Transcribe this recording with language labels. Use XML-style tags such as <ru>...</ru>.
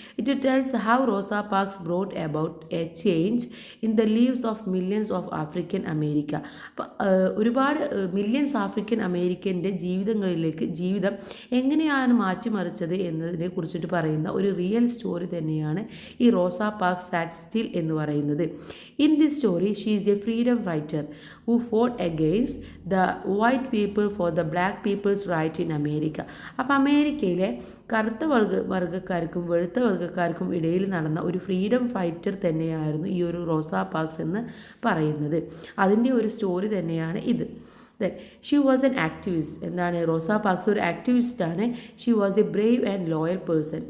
<en>It tells how Rosa Parks brought about a change in the lives of millions of African America.</en> <ml>അപ്പോൾ ഒരുപാട് millions African അമേരിക്കൻ്റെ ജീവിതം എങ്ങനെയാണ് മാറ്റിമറിച്ചത് എന്നതിനെ കുറിച്ചിട്ട് പറയുന്ന ഒരു റിയൽ സ്റ്റോറി തന്നെയാണ് ഈ റോസ പാർക്സ് സാറ്റ് സ്റ്റിൽ എന്ന് പറയുന്നത്.</ml> <en>In this story, she is a freedom fighter who fought against the white people for the black people's right in America.</en> <ml>അപ്പോൾ അമേരിക്കയിലെ കറുത്ത വർഗ്ഗക്കാർക്കും വെളുത്ത വർഗ്ഗക്കാർക്കും ഇടയിൽ നടന്ന ഒരു ഫ്രീഡം ഫൈറ്റർ തന്നെയായിരുന്നു ഈ ഒരു റോസ പാർക്സ് എന്ന് പറയുന്നത്. അതിൻ്റെ ഒരു സ്റ്റോറി തന്നെയാണ് ഇത്.</ml> <en>She was an activist.</en> <ml>എന്താണ്, റോസ പാർക്സ് ഒരു ആക്ടിവിസ്റ്റാണ്.</ml> <en>She was a brave and loyal person.</en>